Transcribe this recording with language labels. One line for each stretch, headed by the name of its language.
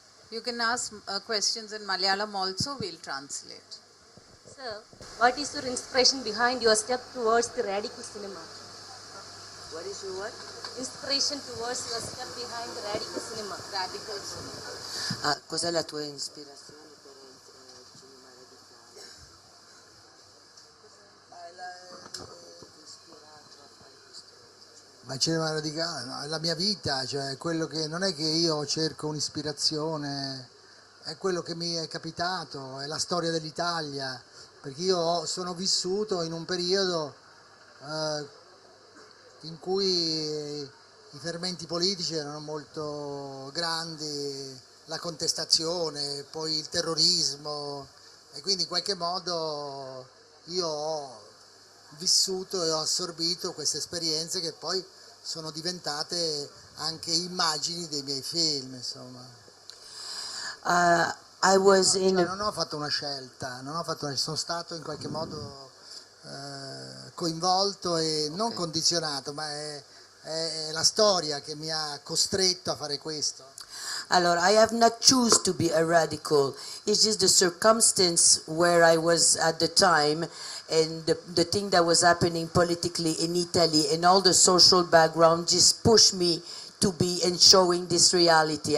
English: You can ask questions in Malayalam also, we'll translate. Sir, what is your inspiration behind your step towards the radical cinema? What is your what? Inspiration towards your step behind the radical cinema. Radical cinema.
Italian: Cos'è la tua ispirazione per il cinema radicale? Ma il cinema radicale, no, è la mia vita, cioè quello che non è che io cerco un'ispirazione, è quello che mi è capitato, è la storia dell'Italia, perché io sono vissuto in un periodo in cui i fermenti politici erano molto grandi, la contestazione, poi il terrorismo, e quindi in qualche modo io ho vissuto e ho assorbito queste esperienze che poi sono diventate anche immagini dei miei film, insomma. Non ho fatto una scelta, sono stato in qualche modo coinvolto e non condizionato, ma è la storia che mi ha costretto a fare questo.
English: Allora, I have not choose to be a radical. It's just the circumstance where I was at the time, and the thing that was happening politically in Italy and all the social background just pushed me to be and showing this reality.